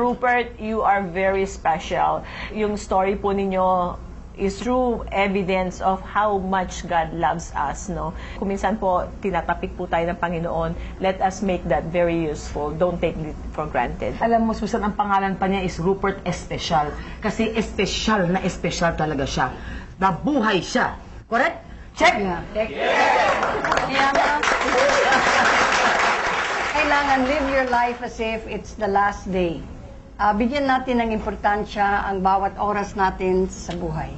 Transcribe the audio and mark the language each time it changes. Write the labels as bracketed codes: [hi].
[en] Rupert, you are very special. Yung story [tl] po ninyo [en] is true evidence of how much God loves us, no? [tl] Kung minsan po, tinatapik po tayo ng Panginoon, [en] let us make that very useful. Don't take it for granted. [tl] Alam mo, Susan, ang pangalan pa niya is Rupert Especial. Kasi espesyal na espesyal talaga siya. Nabuhay siya. Correct? Check? [en] Yeah. Yeah, ma'am. [tl] Kailangan [en] live your life as if it's the last day. [tl] Bigyan natin ng importansya ang bawat oras natin sa buhay.